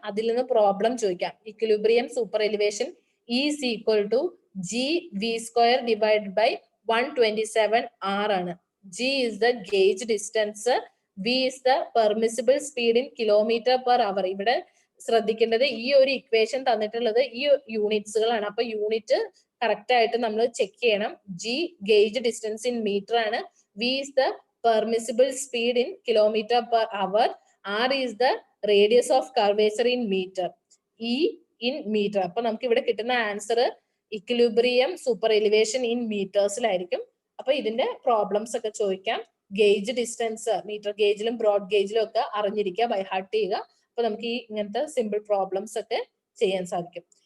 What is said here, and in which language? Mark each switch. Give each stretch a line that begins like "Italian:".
Malayalam: അതിൽ നിന്ന് പ്രോബ്ലം ചോദിക്കാം.
English: Equilibrium super elevation is equal to GV² divide by 127 R ആണ്. G is the gauge distance, V is the permissible speed in km/h.
Malayalam: ഇവിടെ ശ്രദ്ധിക്കേണ്ടത് ഈ ഒരു ഇക്വേഷൻ തന്നിട്ടുള്ളത് ഈ യൂണിറ്റ്സുകളാണ്. അപ്പൊ യൂണിറ്റ് കറക്റ്റ് ആയിട്ട് നമ്മൾ ചെക്ക് ചെയ്യണം.
English: G gauge distance in metre ആണ്. V is the permissible speed in km/h. R is the radius of curvature in meter. E in meter.
Malayalam: അപ്പൊ നമുക്ക് ഇവിടെ കിട്ടുന്ന answer equilibrium super elevation in മീറ്റേഴ്സിലായിരിക്കും. അപ്പൊ ഇതിന്റെ പ്രോബ്ലംസ് ഒക്കെ ചോദിക്കാം. ഗേജ് ഡിസ്റ്റൻസ് മീറ്റർ ഗേജിലും ബ്രോഡ് ഗേജിലും ഒക്കെ അറിഞ്ഞിരിക്കുക, ബൈ ഹാർട്ട് ചെയ്യുക. അപ്പൊ നമുക്ക് ഈ ഇങ്ങനത്തെ സിമ്പിൾ പ്രോബ്ലംസ് ഒക്കെ ചെയ്യാൻ സാധിക്കും.